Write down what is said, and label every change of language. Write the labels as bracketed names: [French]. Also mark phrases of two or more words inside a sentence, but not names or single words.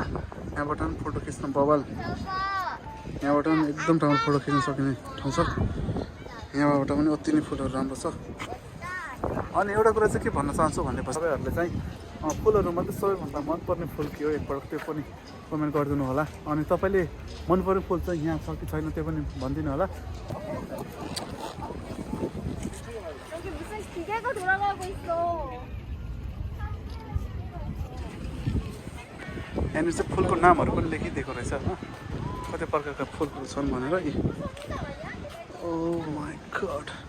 [Nepali] यहाँबाट पनि फोटो खिच्न बवाल यहाँबाट पनि एकदम राम्रो फोटो खिच्न सकिने ठाउँ छ। यहाँबाट पनि अति नै फुलहरू राम्रो छ। अनि एउटा कुरा चाहिँ के भन्न चाहन्छु भनेपछि तपाईँहरूले चाहिँ फुलहरूमध्ये सबैभन्दा मनपर्ने फुल के हो एकपल्ट त्यो पनि कमेन्ट गरिदिनु होला। अनि तपाईँले मनपर्ने फुल चाहिँ यहाँ छ कि छैन त्यो पनि भनिदिनु होला। [Korean] 여기 무슨 기계가 돌아가고 있어. [Nepali] यहाँनिर चाहिँ फुलको नामहरू पनि लेखिदिएको रहेछ होइन कति प्रकारका फुलहरू छन् भनेर। [English] Oh my God